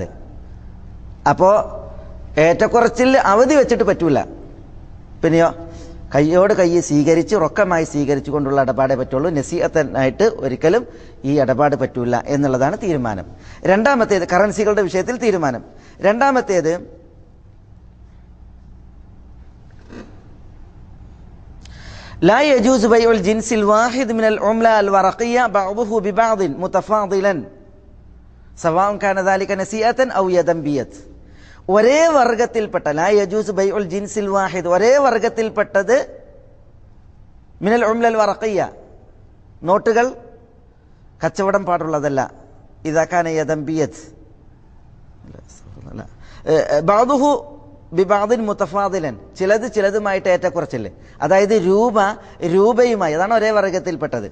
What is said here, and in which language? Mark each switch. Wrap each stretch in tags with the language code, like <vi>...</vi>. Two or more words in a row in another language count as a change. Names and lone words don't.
<ml>അപ്പോൾ ഏറ്റക്കുറച്ചിൽ അവധി വെച്ചിട്ട് പറ്റൂല. പിന്നെയോ കയ്യോട് കൈ സ്വീകരിച്ച് റൊക്കമായി സ്വീകരിച്ചു കൊണ്ടുള്ള ഇടപാടേ പറ്റുള്ളൂ. നസീഅത്തനായിട്ട് ഒരിക്കലും ഈ ഇടപാട് പറ്റൂല എന്നുള്ളതാണ് തീരുമാനം. രണ്ടാമത്തേത് കറൻസികളുടെ വിഷയത്തിൽ തീരുമാനം.</ml> <ar>രണ്ടാമത്തേത് لا يجوز بيع الجنس الواحد من العملة الورقية بعضه ببعض متفاضلا سواء كان ذلك نسيئة أو يدا بيد.</ar> <ml>ഒരേ വർഗത്തിൽപ്പെട്ട</ml> <ar>لا يجوز بيع الجنس الواحد,</ar> <ml>ഒരേ വർഗത്തിൽപ്പെട്ടത്</ml> <ar>من العملة الورقية,</ar> <ml>നോട്ടുകൾ കച്ചവടം പാടുള്ളതല്ല.</ml> <ar>إذا كان يدا بيد بعضه ببعض متفاضلا,</ar> <ml>ചിലതുമായിട്ട് ഏറ്റക്കുറച്ചില്, അതായത് രൂപയുമായി, അതാണ് ഒരേ വർഗത്തിൽപ്പെട്ടത്.</ml>